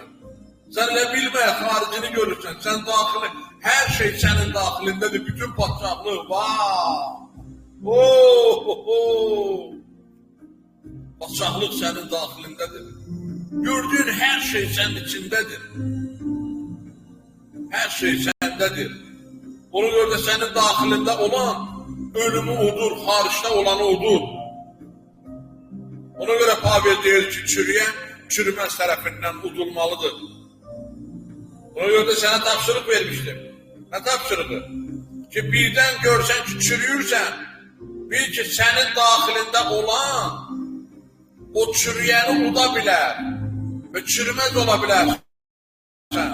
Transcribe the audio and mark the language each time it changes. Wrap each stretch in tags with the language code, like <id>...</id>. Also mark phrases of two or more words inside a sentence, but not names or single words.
<tr>Sen ne bilmeye haricini görürsen, sen daxili, her şey senin daxilindedir, bütün padşahlığı, padşahlık senin daxilindedir. Gördüğün her şey senin içindedir. Her şey sendedir. Ona göre de senin daxilinde olan ölümü odur, hariçte olanı odur.</tr> <az>Ona görə Pavel deyir ki, çürüyən çürümez tərəfindən udulmalıdır. Ona görə də sənə tapşırıq vermişdim. Nə tapşırığı? Ki, birdən görsən ki, çürüyürsən, bil ki, sənin daxilində olan o çürüyəni uda bilər və çürümez ola bilərsən.</az>